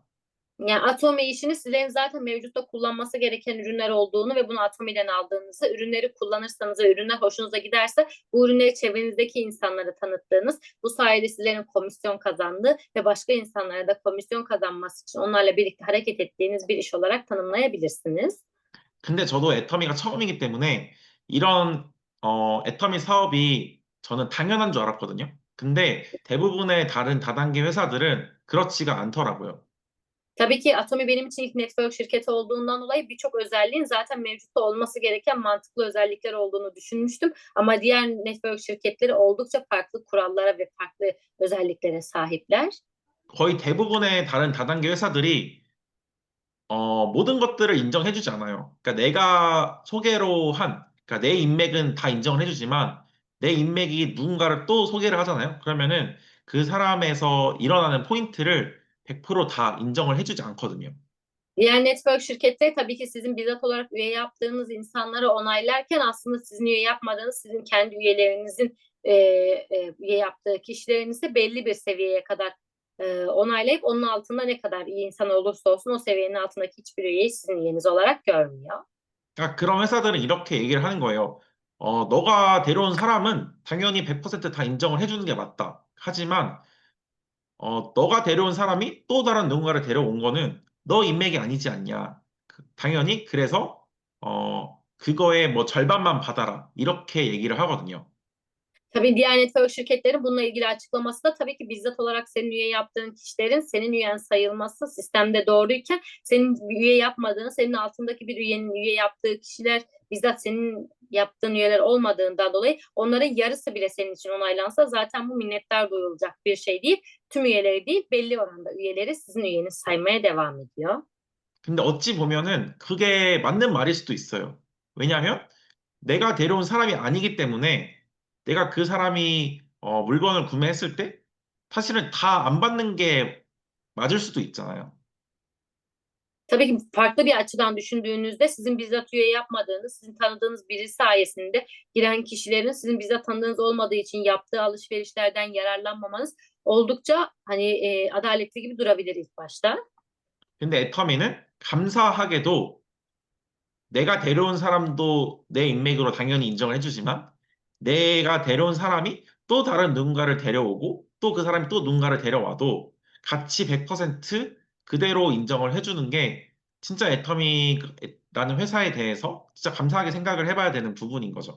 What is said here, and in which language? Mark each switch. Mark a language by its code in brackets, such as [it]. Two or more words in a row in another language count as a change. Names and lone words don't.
[tr] Yani Atomi işini sizlerin zaten mevcutta kullanması gereken ürünler olduğunu ve bunu Atomi'den aldığınızı, ürünleri kullanırsanız ve ürünler hoşunuza giderse bu ürünleri çevrenizdeki insanlara tanıttığınız, bu sayede sizlerin komisyon kazandığı ve başka insanlara da komisyon kazanması için onlarla birlikte hareket ettiğiniz bir iş olarak tanımlayabilirsiniz. [ko] 근데 저도 애터미가 처음이기 때문에 이런 애터미 사업이 저는 당연한 줄 알았거든요. 근데 대부분의 다른 다단계 회사들은 그렇지가 않더라고요. [tr] Tabii ki Atomi benim için ilk network şirketi olduğundan dolayı birçok özelliğin zaten mevcutta olması gereken mantıklı özellikler olduğunu düşünmüştüm. Ama diğer network şirketleri oldukça farklı kurallara ve farklı özelliklere sahipler. [ko] 거의 대부분의 다른 다단계 회사들이 모든 것들을 인정해주지 않아요. 그러니까 내가 소개로 그러니까 내 인맥은 다 인정을 해주지만 내 인맥이 누군가를 또 소개를 하잖아요. 그러면은 그 사람에서 일어나는 포인트를 100%다 인정을 해주지 않거든요. [tr] Diğer network şirketleri tabii ki sizin bizzat olarak üye yaptığınız insanları onaylarken aslında sizin üye yapmadığınız, sizin kendi üyelerinizin üye yaptığı kişilerinizi de belli bir seviyeye kadar onaylayıp onun altında ne kadar iyi insan olursa olsun o seviyenin altındaki hiçbir üyeyi sizin üyeniz olarak görmüyor. [ko] 그러니까 그런 회사들은 이렇게 얘기를 하는 거예요. 너가 데려온 사람은 당연히 100%다 인정을 해주는 게 맞다. 하지만 너가 데려온 사람이 또 다른 누군가를 데려온 거는 너 인맥이 아니지 않냐. 당연히 그래서 그거의 뭐 절반만 받아라. 이렇게 얘기를 하거든요. [tr] Tabii diğer network şirketleri bununla ilgili açıklaması da tabii ki bizzat olarak senin üye yaptığın kişilerin senin üyen sayılması sistemde doğruyken senin üye yapmadığın, senin altındaki bir üyenin üye yaptığı kişiler bizzat senin yaptığın üyeler olmadığından dolayı onların yarısı bile senin için onaylansa zaten bu minnettar duyulacak bir şey değil. Tüm üyeleri değil, belli oranda üyeleri sizin üyeniz saymaya devam ediyor. [ko] 근데 어찌 보면은 그게 맞는 말일 수도 있어요. 왜냐하면 내가 데려온 사람이 아니기 때문에 내가 그 사람이 물건을 구매했을 때 사실은 다 안 받는 게 맞을 수도 있잖아요. [tr] Tabii ki farklı bir açıdan düşündüğünüzde sizin bizzat üye yapmadığınız, sizin tanıdığınız biri sayesinde giren kişilerin sizin bizzat tanıdığınız olmadığı için yaptığı alışverişlerden yararlanmamanız oldukça adaletli gibi durabilir ilk başta. [ko] 근데 애터미는 감사하게도 내가 데려온 사람도 내 인맥으로 당연히 인정을 해주지만 내가 데려온 사람이 또 다른 누군가를 데려오고 또 그 사람이 또 누군가를 데려와도 같이 100% 그대로 in정을 해주는 게 진짜 애터미라는 회사에 대해서 진짜 감사하게 생각을 해봐야 되는 부분인 거죠.